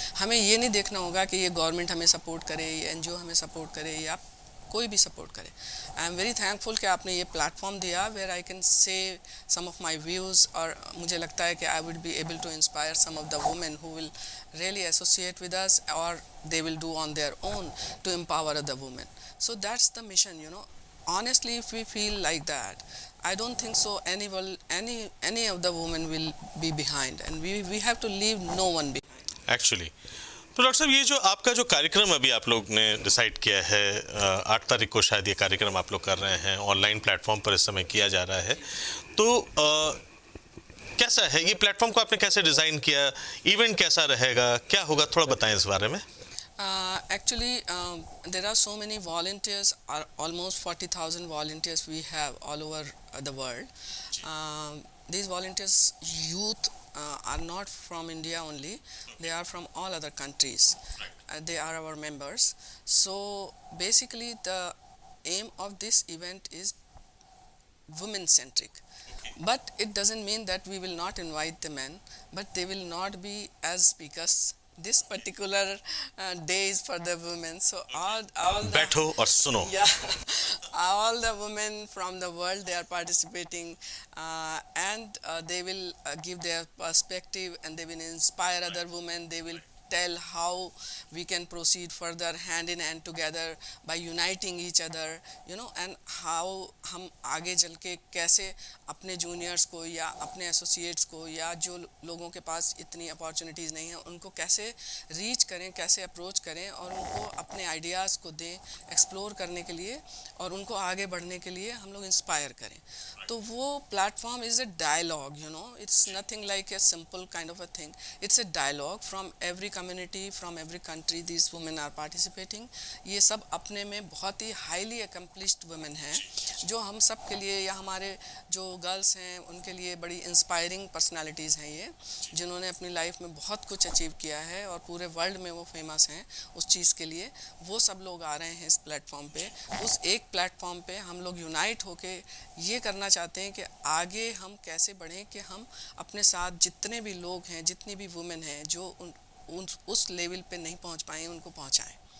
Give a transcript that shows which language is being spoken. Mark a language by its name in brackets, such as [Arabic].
[Hindi] हमें ये नहीं देखना होगा कि ये गवर्नमेंट हमें सपोर्ट करे, ये एनजीओ हमें सपोर्ट करे, या कोई भी सपोर्ट करे। [English] I am very thankful [Hindi] कि आपने ये प्लेटफॉर्म दिया [English] where I can say some of my views, [Hindi] और मुझे लगता है कि [English] I would be able to inspire some of the women who will really associate with us, or they will do on their own to empower other women. So that's the mission, you know. Honestly, if we feel like that, I don't think so any of the women will be behind, and we have to leave no one behind. [Hindi] Actually, तो doctor साहब, ये जो आपका जो कार्यक्रम अभी आप लोग ने डिसाइड किया है, 8 तारीख को शायद ये कार्यक्रम आप लोग कर रहे हैं, ऑनलाइन प्लेटफॉर्म पर इस समय किया जा रहा है, तो कैसा है ये प्लेटफॉर्म को आपने कैसे डिज़ाइन किया, इवेंट कैसा रहेगा, क्या होगा, थोड़ा बताएं इस बारे में। [English] Actually, there are so many volunteers, almost 40,000 volunteers we have all over the world. These volunteers, youth, are not from India only, they are from all other countries. They are our members. So basically the aim of this event is women centric. But it doesn't mean that we will not invite the men, but they will not be as speakers. This particular day is for the women, so all [Hindi] बैठो और सुनो। [English] Yeah, all the women from the world, they are participating, and they will give their perspective, and they will inspire other women. They will tell how we can proceed further hand in hand together by uniting each other, you know, and how [Hindi] हम आगे चल के कैसे अपने juniors को या अपने associates को या जो लोगों के पास इतनी अपॉर्चुनिटीज़ नहीं हैं उनको कैसे रीच करें, कैसे अप्रोच करें, और उनको अपने आइडियाज़ को दें एक्सप्लोर करने के लिए, और उनको आगे बढ़ने के लिए हम लोग इंस्पायर करें। [English] तो वो platform is a dialogue, you know, it's nothing like a simple kind of a thing, it's a dialogue from every community, from every country these women are participating. [Hindi] ये सब अपने में बहुत ही [English] highly accomplished women [Hindi] हैं जो हम सब के लिए या हमारे जो गर्ल्स हैं उनके लिए बड़ी इंस्पायरिंग पर्सनालिटीज़ हैं ये, जिन्होंने अपनी लाइफ में बहुत कुछ अचीव किया है और पूरे वर्ल्ड में वो फेमस हैं उस चीज़ के लिए। वो सब लोग आ रहे हैं इस प्लेटफॉर्म पे। उस एक प्लेटफॉर्म पे हम लोग यूनाइट होके ये करना चाहते हैं कि आगे हम कैसे बढ़ें कि हम अपने साथ जितने भी लोग हैं, जितनी भी वुमेन हैं जो उस लेवल पे नहीं पहुंच पाए उनको पहुंचाएं।